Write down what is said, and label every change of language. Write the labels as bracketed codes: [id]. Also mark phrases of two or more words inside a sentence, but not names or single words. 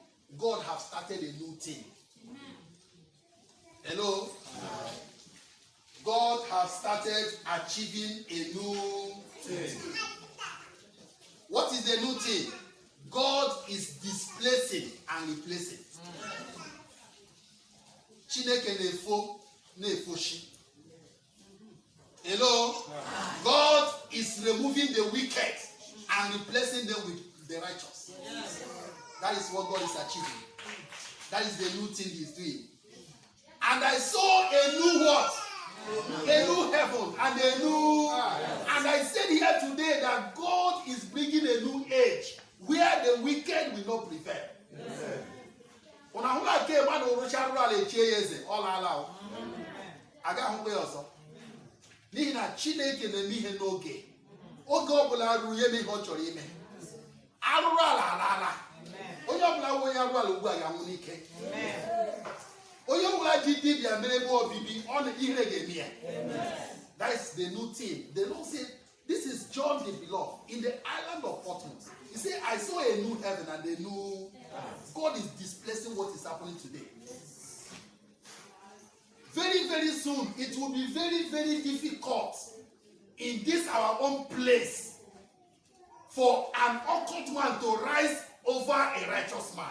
[en] God has started a new thing. Hello? God has started achieving a new thing. What is the new thing? God is displacing and replacing. [ig] Chineke na-efoshi. [en] Hello? God is removing the wicked and replacing them with the righteous. That is what God is achieving. That is the new thing He's doing. And I saw a new what? A new heaven and a new earth. And I said here today that God is bringing a new age where the wicked will not prevail. [ig] N'ihi na Chineke na-eme ihe n'oge ọbụla ruru ihe ihe ọ chọrọ ime arụrụ ala onye ọbụla nwe onye arụ ala ugbu a ya nwụ n'ike onye ọbụla ji dibịa mere ebe obibi ọ na ihe ga-eme ya. [en] That is the new thing. The Lord said, this is John the Beloved in the island of Patmos. He said, I saw a new heaven and a new God is displacing what is happening today. Very, very soon, it will be very, very difficult in this our own place for an occult man to rise over a righteous man.